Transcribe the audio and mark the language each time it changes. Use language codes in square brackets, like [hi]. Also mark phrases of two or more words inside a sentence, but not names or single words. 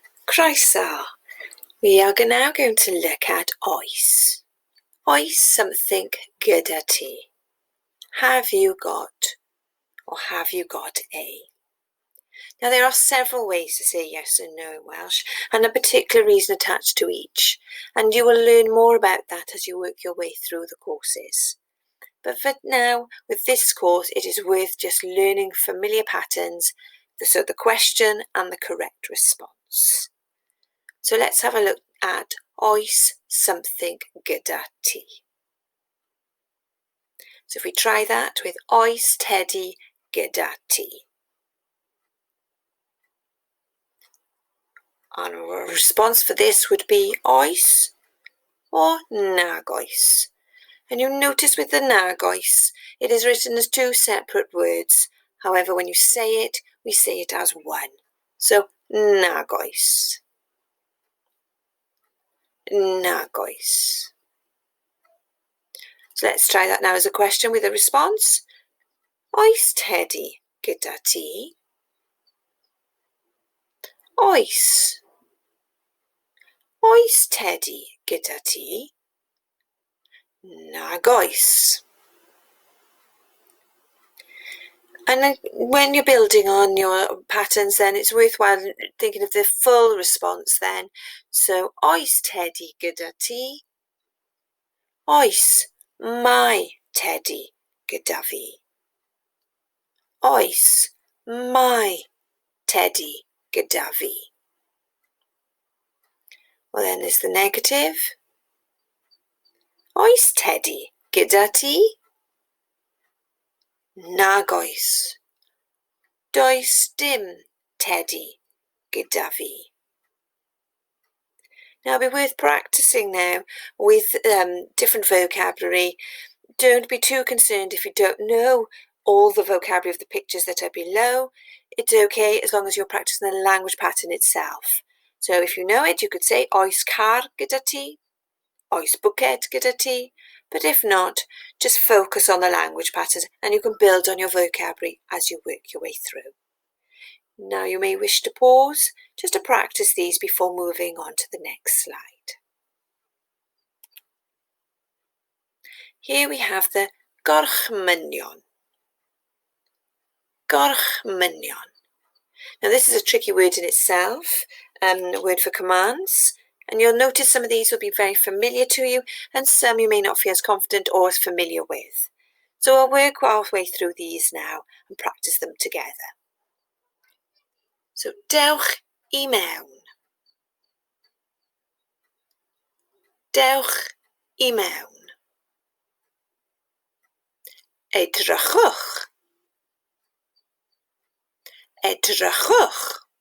[cy] Croeso. [en] We are now going to look at oes. [cy] Oes something gyda ti. [en] Have you got, or have you got a? Now there are several ways to say yes and no in Welsh, and a particular reason attached to each, and you will learn more about that as you work your way through the courses. But for now, with this course, it is worth just learning familiar patterns, so the question and the correct response. So let's have a look at [cy] oes something gyda ti. [en] So if we try that with [cy] oes tedi gyda ti. [en] And our response for this would be oes or [cy] nag oes. [en] And you'll notice with the [cy] nag oes, [en] it is written as two separate words. However, when you say it, we say it as one. [cy] So nag oes. Nag oes. [en] So let's try that now as a question with a response. [cy] Oes tedi gyda ti? Oes. Oes tedi gyda ti? Nag oes. [en] And then when you're building on your patterns, then it's worthwhile thinking of the full response then. So, [cy] oes tedi gyda ti? Oes mai tedi gyda fi? Oes mai tedi gyda fi? [en] Well, then there's the negative. [cy] Oes tedi gyda ti? Nag oes. Does dim tedi gyda fi. [en] Now it'll be worth practicing now with different vocabulary. Don't be too concerned if you don't know all the vocabulary of the pictures that are below. It's okay as long as you're practicing the language pattern itself. So if you know it, you could say [cy] oes car gyda ti, oes bwced gyda ti. [en] But if not, just focus on the language pattern and you can build on your vocabulary as you work your way through. Now you may wish to pause just to practice these before moving on to the next slide. Here we have the Gorchmynion. [cy] Gorchmynion. [en] Now this is a tricky word in itself, a word for commands. And you'll notice some of these will be very familiar to you and some you may not feel as confident or as familiar with. So I'll work our way through these now and practice them together. [cy] So dewch I mewn. Dewch I mewn. Edrychwch. Edrychwch.